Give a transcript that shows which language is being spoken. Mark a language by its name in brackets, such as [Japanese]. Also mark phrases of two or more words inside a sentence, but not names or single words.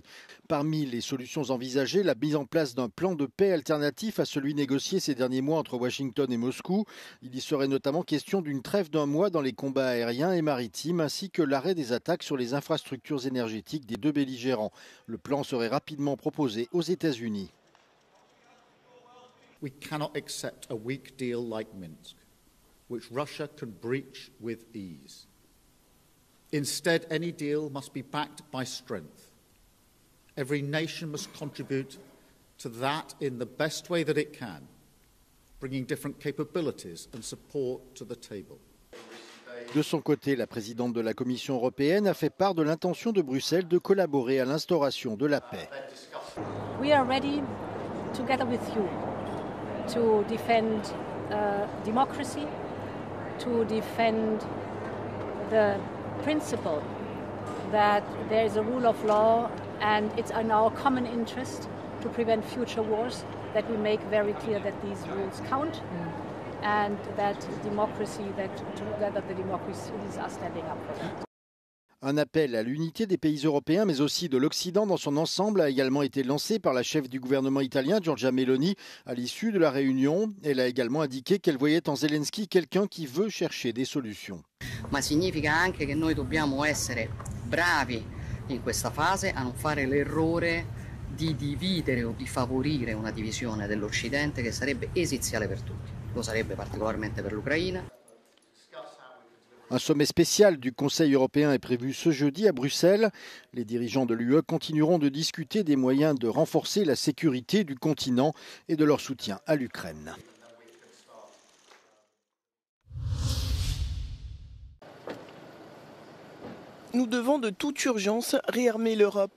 [French] Parmi les solutions envisagées, la mise en place d'un plan de paix alternatif à celui négocié ces derniers mois entre Washington et Moscou. Il y serait notamment question d'une trêve d'1 mois dans les combats aériens et maritimes ainsi que l'arrêt des attaques sur les infrastructures énergétiques des deux belligérants. Le plan serait rapidement proposé aux États-Unis. [English] We cannot accept a weak deal like Minsk, which Russia can breach with ease. Instead, any deal must be backed by strength. Every nation must contribute to that in the best way that it can, bringing different capabilities and support to the table. [French] De son côté, la présidente de la Commission européenne a fait part de l'intention de Bruxelles de collaborer à l'instauration de la paix. [English] We are ready, together with you, to defend democracy, to defend the principle that there is a rule of law and it's in our common interest to prevent future wars, that we make very clear that these rules count and that democracy, that together the democracies are standing up for that. [French] Un appel à l'unité des pays européens, mais aussi de l'Occident dans son ensemble, a également été lancé par la chef du gouvernement italien, Giorgia Meloni, à l'issue de la réunion. Elle a également indiqué qu'elle voyait en Zelensky quelqu'un qui veut chercher des solutions. [Italian] Ma significa anche che noi dobbiamo essere bravi in questa fase a non fare l'errore di dividere o di favorire una divisione dell'Occidente che sarebbe esiziale per tutti. Lo sarebbe particolarmente per l'Ucraina. [French] Un sommet spécial du Conseil européen est prévu ce jeudi à Bruxelles. Les dirigeants de l'UE continueront de discuter des moyens de renforcer la sécurité du continent et de leur soutien à l'Ukraine. Nous devons de toute urgence réarmer l'Europe.